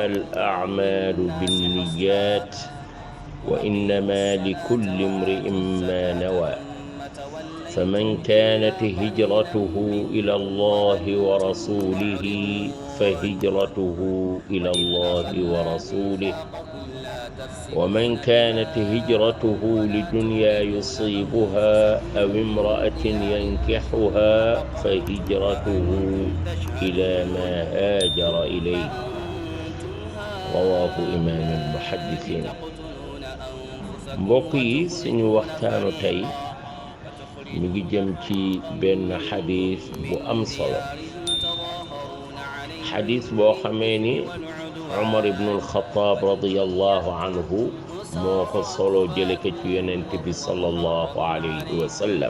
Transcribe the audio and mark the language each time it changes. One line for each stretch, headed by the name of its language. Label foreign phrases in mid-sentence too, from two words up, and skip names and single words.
Arabic: الأعمال بالنيات وإنما لكل امرئ ما نوى، فمن كانت هجرته إلى الله ورسوله فهجرته إلى الله ورسوله، ومن كانت هجرته لدنيا يصيبها أو امرأة ينكحها فهجرته إلى ما هاجر إليه. رواه إمام المحدثين.
Wolof: mbokk yi suñu waxtaanu tey mi ngi jëm ci benn xadis bu am solo, xadis boo xamee ni Umar ibnul Xattaab
Arabic: رضي الله عنه
Wolof: moo ko solo jële ko ci yonent bi
Arabic: صلى الله عليه وسلم.